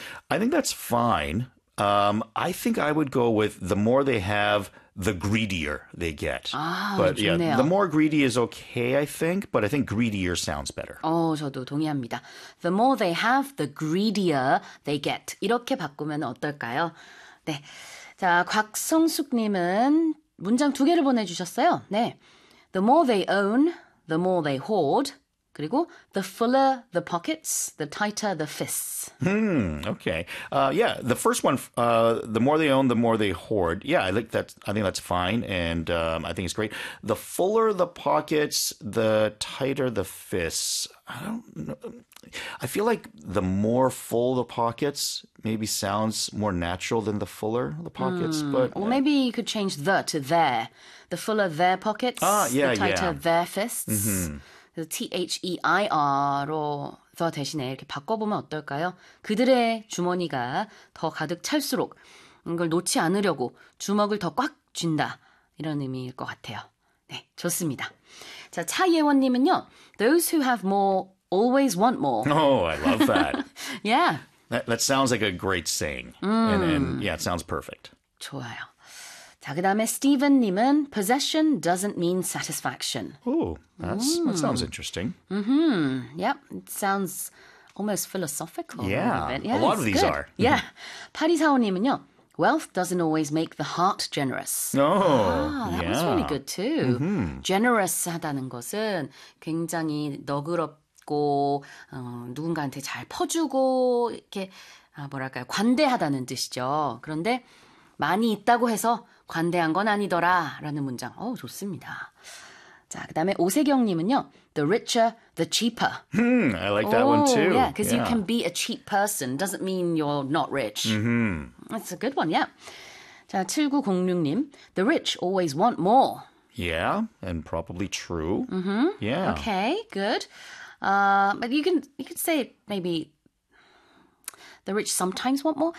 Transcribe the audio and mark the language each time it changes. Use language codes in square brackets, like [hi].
[en] I think that's fine. I think I would go with the more they have, the greedier they get. 아, but [ko] 좋네요. [en] Yeah, the more greedy is okay, I think, but I think greedier sounds better. [ko] 저도 동의합니다. [en] The more they have, the greedier they get. [ko] 이렇게 바꾸면 어떨까요? 네. 자, 곽성숙님은 문장 두 개를 보내주셨어요. 네. [en] The more they own, the more they hoard. 그리고 the fuller the pockets, the tighter the fists. Okay. Yeah, the first one, the more they own, the more they hoard. Yeah, I think that's, fine, and I think it's great. The fuller the pockets, the tighter the fists. I feel like the more full the pockets maybe sounds more natural than the fuller the pockets. But well, maybe you could change the to their. The fuller their pockets, the tighter their fists. Mm-hmm. [ko] T-H-E-I-R로 더 대신에 이렇게 바꿔보면 어떨까요? 그들의 주머니가 더 가득 찰수록 이걸 놓지 않으려고 주먹을 더 꽉 쥔다. 이런 의미일 것 같아요. 네, 좋습니다. 자, 차예원님은요. [en] Those who have more always want more. Oh, I love that. Yeah. That sounds like a great saying. And yeah, it sounds perfect. [ko] 좋아요. 자, 그 다음에 스티븐님은 [en] possession doesn't mean satisfaction. That sounds interesting. Mm-hmm. Yep, it sounds almost philosophical. Yeah, a lot of these good. Are. Yeah. [ko] 파리사오님은요, [en] wealth doesn't always make the heart generous. Oh, that was really good too. Mm-hmm. [ko] Generous하다는 것은 굉장히 너그럽고 누군가한테 잘 퍼주고 이렇게 뭐랄까요, 관대하다는 뜻이죠. 그런데 많이 있다고 해서 관대한 건 아니더라 라는 문장. 좋습니다. 자, 그 다음에 오세경님은요. [en] The richer, the cheaper. I like that one too. Yeah, because you can be a cheap person. Doesn't mean you're not rich. Mm-hmm. That's a good one, yeah. [ko] 자, 7906님. [en] The rich always want more. Yeah, and probably true. Mm-hmm. Yeah. Okay, good. But you could say maybe the rich sometimes want more?